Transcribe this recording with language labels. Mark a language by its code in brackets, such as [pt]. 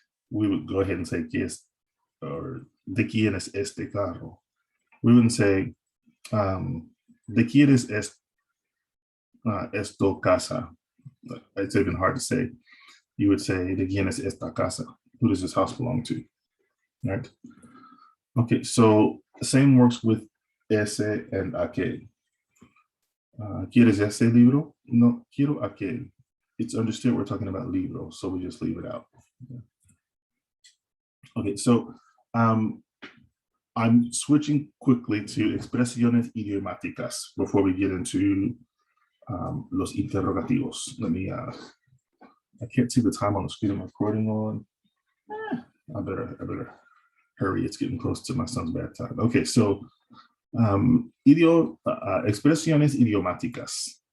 [en] We would go ahead and say, [es] ¿qué es, [en] or [es] ¿de quién es este carro? [en] We wouldn't say, [es] ¿de quién es esto casa? [en] It's even hard to say. You would say, [es] ¿de quién es esta casa? [en] Who does this house belong to? Right? Okay, so the same works with ese and aquel. [es] ¿Quieres ese libro? No, quiero aquel. [en] It's understood we're talking about libro, so we just leave it out. Okay, so I'm switching quickly to expresiones idiomáticas before we get into los interrogativos. Let me, I can't see the time on the screen I'm recording on. I better hurry. It's getting close to my son's bedtime. Okay, so expresiones idiomáticas.